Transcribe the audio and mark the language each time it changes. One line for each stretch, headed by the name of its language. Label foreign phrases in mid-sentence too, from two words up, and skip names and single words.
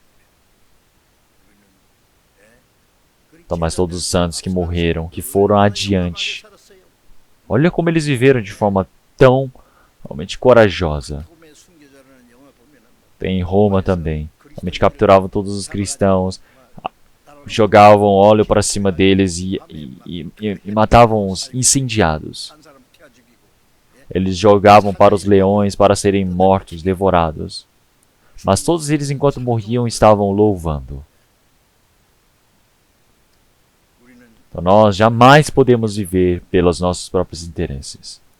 Portuguese: Então, mas todos os santos que morreram, que foram adiante, olha como eles viveram de forma tão realmente corajosa. Tem em Roma também. Realmente capturavam todos os cristãos, jogavam óleo para cima deles e matavam os incendiados.
Korean: 한 사람 태워 죽이고
Portuguese: Eles jogavam para os leões para serem mortos, devorados. Mas todos eles, enquanto morriam, estavam louvando.
Korean: 우리는
Portuguese: Então nós jamais podemos viver pelos nossos próprios interesses.